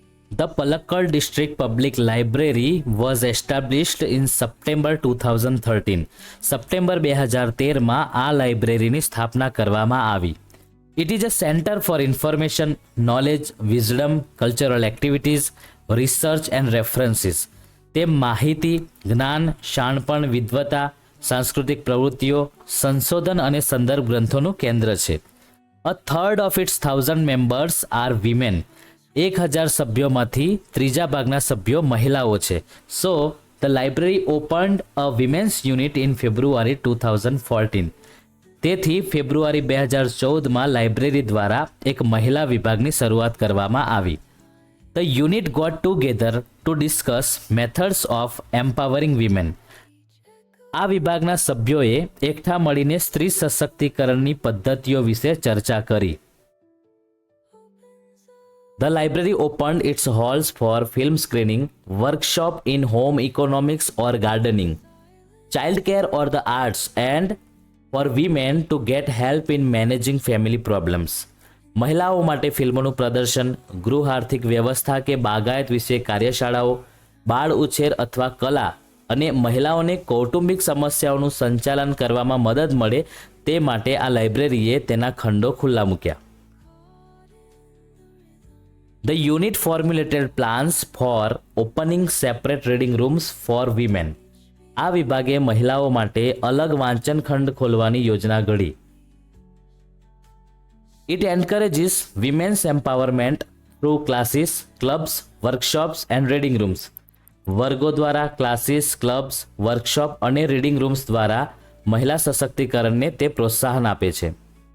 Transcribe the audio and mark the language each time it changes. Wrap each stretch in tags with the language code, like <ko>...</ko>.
<en>The Palakkad District Public Library was established in September 2013.</en> <gu>September 2013માં આ લાઇબ્રેરીની સ્થાપના કરવામાં આવી.</gu> <en>It is a center for information, knowledge, wisdom, cultural activities, research and references.</en> <gu>તે માહિતી, જ્ઞાન, શાણપણ, વિદ્વતા, સાંસ્કૃતિક પ્રવૃત્તિઓ, સંશોધન અને સંદર્ભ ગ્રંથોનું કેન્દ્ર છે.</gu> <en>A third of its 1000 members are women.</en> <gu>1000 સભ્યોમાંથી ત્રીજા ભાગના સભ્યો મહિલાઓ છે.</gu> <en>So the library opened a women's unit in February 2014.</en> <gu>તેથી ફેબ્રુઆરી 2014માં લાઇબ્રેરી દ્વારા એક મહિલા વિભાગની શરૂઆત કરવામાં આવી.</gu> <en>The unit got together to discuss methods of empowering women.</en> <gu>આ વિભાગના સભ્યોએ એકઠા મળીને સ્ત્રી સશક્તિકરણની પદ્ધતિઓ વિશે ચર્ચા કરી.</gu> <en>The library opened its halls for film screening, workshop in home economics or gardening, childcare or the arts, and for women to get help in managing family problems.</en> <gu>મહિલાઓ માટે ફિલ્મોનું પ્રદર્શન, ગૃહ આર્થિક વ્યવસ્થા કે બાગાયત વિશે કાર્યશાળાઓ, બાળ ઉછેર અથવા કલા અને મહિલાઓને કૌટુંબિક સમસ્યાઓનું સંચાલન કરવામાં મદદ મળે તે માટે આ લાઇબ્રેરીએ તેના ખંડો ખુલ્લા મૂક્યા.</gu> <en>The unit formulated plans for opening separate reading rooms for women.</en> <gu>આ વિભાગે મહિલાઓ માટે અલગ વાંચન ખંડ ખોલવાની યોજના ઘડી.</gu> <en>It encourages women's empowerment through classes, clubs, workshops and reading rooms.</en> <gu>વર્ગો દ્વારા, ક્લાસીસ, ક્લબ્સ, વર્કશોપ અને રીડિંગ રૂમ્સ દ્વારા મહિલા સશક્તિકરણને તે પ્રોત્સાહન આપે છે.</gu>